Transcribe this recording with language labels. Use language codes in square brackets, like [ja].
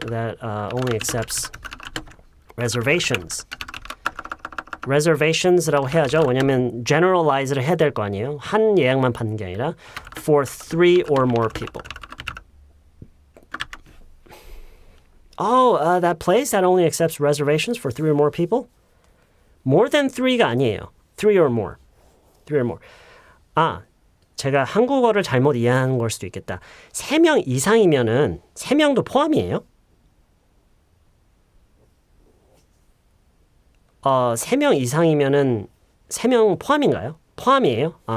[en] That only accepts reservations. [ko] reservations라고 해야죠. 왜냐면 generalize를 해야 될 거 아니에요. 한 예약만 받는 게 아니라 [en] for 3 or more people. That place that only accepts reservations for 3 or more people? More than 3가 [ko] 아니에요. [en] 3 or more. 3 or more. [ko] 제가 한국어를 잘못 이해한 걸 수도 있겠다. 3명 이상이면은 3명도 포함이에요? 3명 이상이면은 3명 포함인가요? 포함이에요?